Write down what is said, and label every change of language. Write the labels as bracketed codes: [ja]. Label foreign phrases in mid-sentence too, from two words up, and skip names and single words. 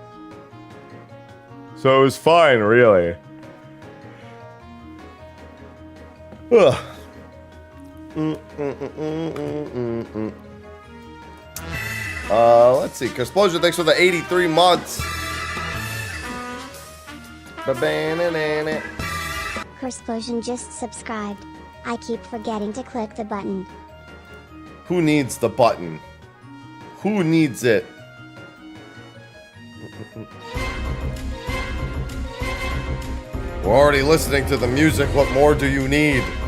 [en] So it was fine, really. Ugh. Let's see. Explosion, thanks for the 83 months. Ba-ba-na-na-na. Cursplosion just subscribed. I keep forgetting to click the button. Who needs the button? Who needs it? We're already listening to the music. What more do you need?